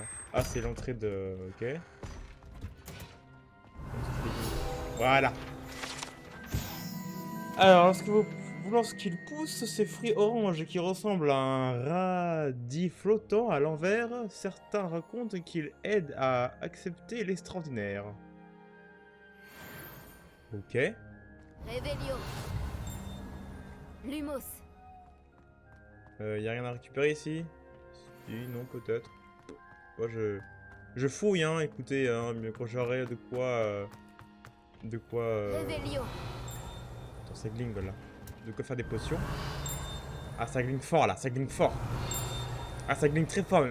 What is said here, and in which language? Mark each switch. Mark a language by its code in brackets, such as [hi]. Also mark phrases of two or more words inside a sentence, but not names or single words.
[fr] Ah, c'est l'entrée de. Ok. Voilà. Alors, lorsqu'il pousse ces fruits oranges qui ressemblent à un radis flottant à l'envers, certains racontent qu'il aide à accepter l'extraordinaire. Ok. Revelio. Lumos. Y a rien à récupérer ici? Si, non, peut-être. Moi, je fouille, hein, écoutez, hein, mais quand j'aurai de quoi... Revelio. Attends, ça gligne, voilà. De quoi faire des potions. Ah, ça gligne fort, là, ça gligne fort. Ah, ça gligne très fort, même.